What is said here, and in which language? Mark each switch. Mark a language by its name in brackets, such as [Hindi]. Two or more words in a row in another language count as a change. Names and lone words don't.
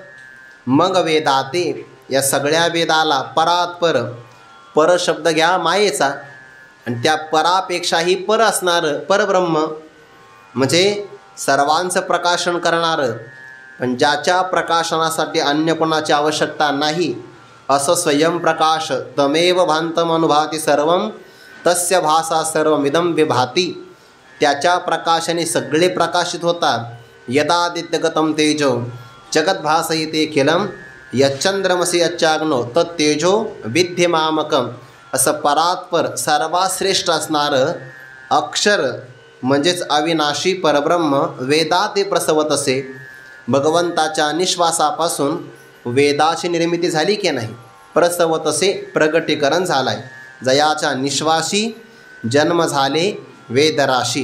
[Marathi] मग वेदाते, या सगळ्या वेदाला परात्पर, पर शब्द घ्या मायेचा, आणि त्या परापेक्षाही पर असणारं परब्रह्म, म्हणजे सर्वांचं प्रकाशन करणारं, पण ज्याच्या प्रकाशनासाठी अन्य कोणाची आवश्यकता नाही, असं स्वयंप्रकाश [Sanskrit] तमेव भान्तमनुभाति सर्वं तस्य भासा सर्वमिदं विभाती. [Marathi] त्याच्या प्रकाशाने सगळे प्रकाशित होतात. [Sanskrit] यदादित्यगतं तेजो जगद्भासयते खिलं, यच्चंद्रमसि यच्चाग्नो तत्तेजो विद्यमामकं. [Marathi] असं परात्पर सर्वाश्रेष्ठ असणारं अक्षर म्हणजेच अविनाशी परब्रह्म वेदाते प्रसवत असे. भगवंताच्या निश्वासापासून वेदाची निर्मिती झाली की नाही? प्रसवत असे प्रगटीकरण झालाय. जयाच्या निश्वासी जन्म झाले वेदराशी.